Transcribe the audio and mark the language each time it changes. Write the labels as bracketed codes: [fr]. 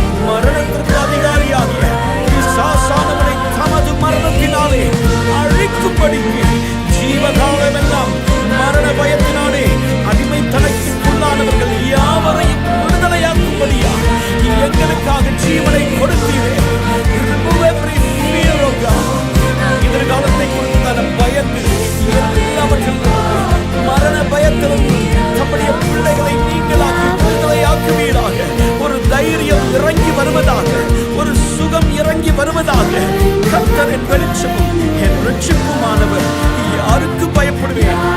[ta] மரணத்திற்கு அதிகாரியாகிய பிசாசானவனை தமது மரணத்தினாலே அழிக்கும்படிக்கு ஜீவகாலமெல்லாம் மரண பயத்தினாலே அடிமைத்தனத்திற்குள்ளானவர்கள் யாவரையும் விடுதலையாக்கும்படியா எங்களுக்காக ஜீவனை கொடுத்தீரே. [en] Remove every fear of God. [ta] எதிர்காலத்தை குறித்தான பயத்தில் எல்லாவற்றிலும் மரண பயத்திலிருந்து தம்முடைய பிள்ளைகளை நீங்களாக்கி விடுதலையாக்குவீராக. ஒரு தைரியம் இறங்கி வருவதாக, ஒரு சுகம் இறங்கி வருவதாக. கர்த்தர் என் வெளிச்சமும் என் இரட்சிப்புமானவர், யாருக்கு பயப்படுவேன்?